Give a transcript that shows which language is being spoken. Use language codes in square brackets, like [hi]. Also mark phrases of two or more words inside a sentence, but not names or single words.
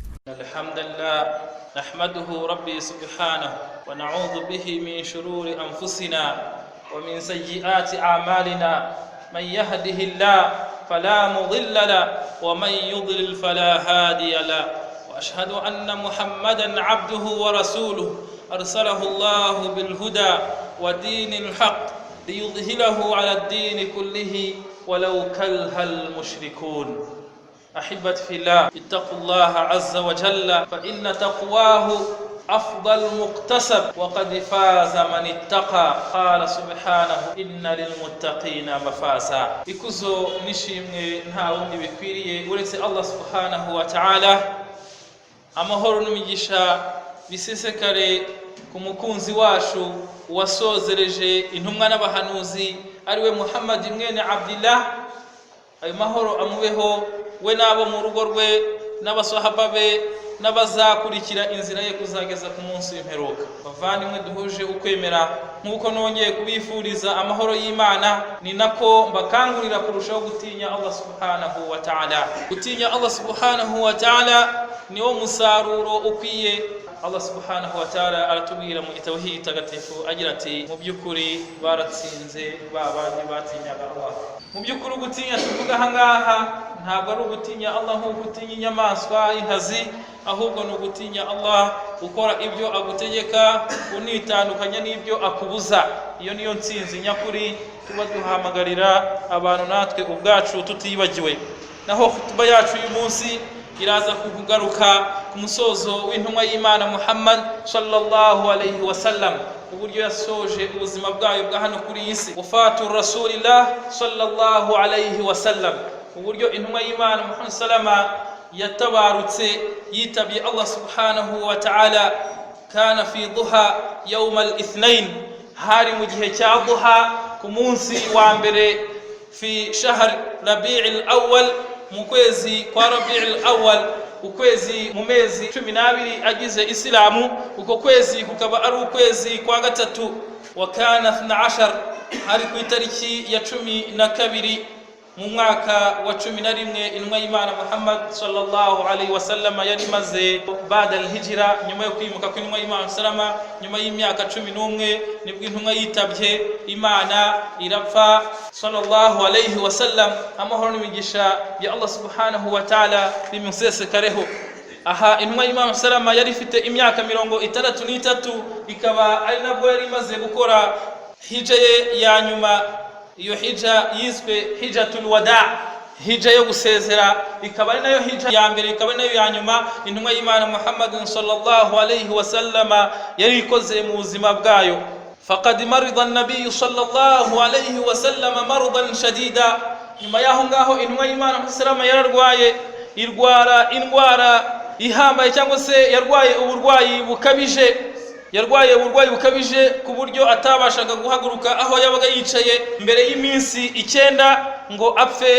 [ar] الحمد لله نحمده ربي سبحانه ونعوذ به من شرور أنفسنا ومن سيئات أعمالنا من يهده الله فلا مضل له ومن يضلل فلا هادي له وأشهد أن محمدا عبده ورسوله أرسله الله بالهدى ودين الحق ليظهره على الدين كله ولو كره المشركون. أحبتي في الله اتقوا الله عز وجل فإن تقواه أفضل مكتسب وقد فاز من اتقى. قال سبحانه إن للمتقين مفازا. [rw] ikuzo nishimwe nta wundi bikwiriye uretse [ar] الله سبحانه وتعالى. [rw] Amahoro n'imigisha bisesekare ku mukunzi wacu wasozereje intumwa n'abahanuzi ariwe Muhammad mwene Abdullah. Ayo mahoro amubeho we nabo mu rugo rwe n'abasahaba be n'abazakurikira inzira ye kuzageza ku munsi w'imperuka. Bavandimwe duhuje ukwemera, nk'uko nongeye kubifuriza amahoro y'Imana, ni nako mbakangurira kurushaho gutinya [ar] الله سبحانه وتعالى. [rw] Gutinya [ar] الله سبحانه وتعالى [rw] niwo musaruro ukwiye. [ar] الله سبحانه وتعالى [rw] aratubwira mu gitabo hitagatifu agira ati mu byukuri baratsinze babandi batinyaga Allah. Mu byukuri gutinya tuvuga hangaha ntabwo ari ugutinya Allah nk'uko utinya inyamaswa inkazi, ahubwo ni ugutinya Allah ukora ibyo agutegeka unitandukanya n'ibyo akubuza. Iyo niyo ntsinzi nyakuri tuba duhamagarira abantu natwe ubwacu tutibagiwe. Naho khutba yacu uyu munsi iraza kugaruka ku musozo w'intumwa y'Imana Muhammad [ar] صلى الله عليه وسلم, [rw] uburyo yasoje ubuzima bwayo bwa hano kuri isi. [ar] وفاة رسول الله صلى الله عليه وسلم, [rw] uburyo intumwa y'Imana Muhammad sallama yatabarutse yitabye [ar] الله سبحانه وتعالى. كان في ضحى يوم الاثنين, [rw] hari mu gihe cya duha ku munsi wa mbere [ar] في شهر ربيع الأول, [rw] mu kwezi kwa Rabi'il awwal, ukwezi mu mezi 12 agize Islamu. Uko kwezi kukaba ari ukwezi kwa gatatu. [ar] وكان 12, [rw] hari ku itariki ya 12 mu mwaka wa 11 intumwa y'Imana Muhammad [ar] صلى الله عليه وسلم [rw] yari maze [ar] بعد الهجرة, [rw] nyuma yo kwimuka kw'intumwa y'Imana sallama, nyuma y'imyaka 11 nibwo intumwa yitabye Imana irapfa [ar] صلى الله عليه وسلم. [rw] Amahoro n'imigisha ya [ar] الله سبحانه وتعالى [rw] bimusesekareho. Aha intumwa y'Imana sallama yari ifite imyaka 63, ikaba ari nabwo yari maze gukora hija ya nyuma. Iyo hija yiswe [ar] حجة الوداع, [rw] hija yo gusezera, ikaba ari nayo hija ya mbere, ikaba nayo ya nyuma intumwa y'Imana Muhammad [ar] صلى الله عليه وسلم [rw] yari ikoze mu buzima bwayo. [ar] فقد مرض النبي صلى الله عليه وسلم مرضا شديدا. [rw] Nyuma yaho ngaho intumwa y'Imana sallama yararwaye, irwara indwara ihambaye, cyangwa se yarwaye uburwayi bukabije. Yarwaye uburwayi bukabije ku buryo atabashaga guhaguruka aho yabaga yicaye mbere y'iminsi 9 ngo apfe.